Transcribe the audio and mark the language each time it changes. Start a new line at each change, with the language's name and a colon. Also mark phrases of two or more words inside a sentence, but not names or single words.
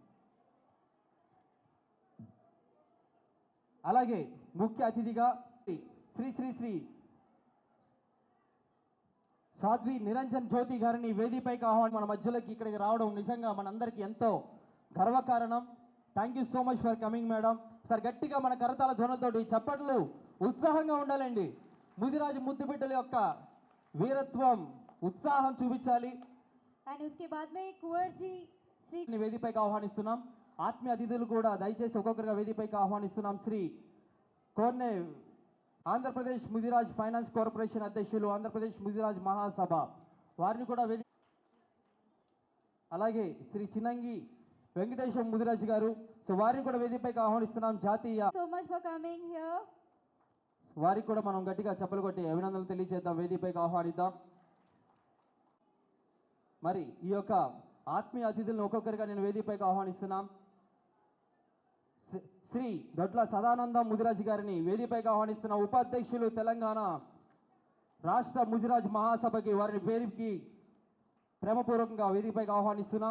Telugu: అలాగే ముఖ్య అతిథిగా శ్రీ సాధ్వి నిరంజన్ జ్యోతి గారిని వేదికపైకి ఆహ్వానం మన మధ్యలోకి ఇక్కడికి రావడం నిజంగా మనందరికీ ఎంతో గర్వకారణం.
English: Thank you so much for coming madam.
Telugu: సార్ గట్టిగా మన కరతాళ ధ్వనులతోటి చప్పట్లు ఉత్సాహంగా ఉండాలండి. ముదిరాజు ముద్దు బిడ్డల యొక్క వీరత్వం, ఉత్సాహం చూపించాలి.
Hindi: అండ్ उसके बाद में कुंवर जी శ్రీ
Telugu: వేదికపైకి ఆహ్వానిస్తున్నాం. ఆత్మీయ అతిథులు కూడా దయచేసి ఒక్కొక్కరిగా వేదికపైకి ఆహ్వానిస్తున్నాం. శ్రీ కోర్నే ఆంధ్రప్రదేశ్ ముదిరాజ్ ఫైనాన్స్ కార్పొరేషన్ అధ్యక్షులు, ఆంధ్రప్రదేశ్ ముదిరాజ్ మహాసభ వారిని కూడా అలాగే శ్రీ చిన్నంగి వెంకటేశం ముదిరాజు గారు. సో వారిని కూడా వేదికపైకి ఆహ్వానిస్తున్నాం. జాతీయ
English: So much for coming here.
Telugu: వారికి కూడా మనం గట్టిగా చప్పలు కొట్టి అభినందనలు తెలియజేద్దాం. వేదికపైకి ఆహ్వానిద్దాం. మరి ఈ యొక్క ఆత్మీయ అతిథులను ఒక్కొక్కరిగా నేను వేదికపైకి ఆహ్వానిస్తున్నాం. శ్రీ దొడ్ల సదానందం ముదిరాజు గారిని వేదికపైకి ఆహ్వానిస్తున్న ఉపాధ్యక్షులు తెలంగాణ రాష్ట్ర ముదిరాజ్ మహాసభకి వారిని పేరుకి ప్రేమపూర్వకంగా వేదికపైకి ఆహ్వానిస్తున్నాం.